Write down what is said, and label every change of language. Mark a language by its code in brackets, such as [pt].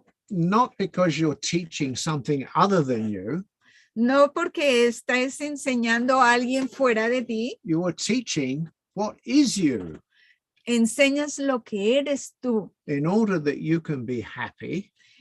[en] Not because you're teaching something other than you. [es] No porque estés enseñando a alguien fuera de ti. [en] You are teaching what is you, [es] Enseñas lo que eres tú. [en] in order that you can be happy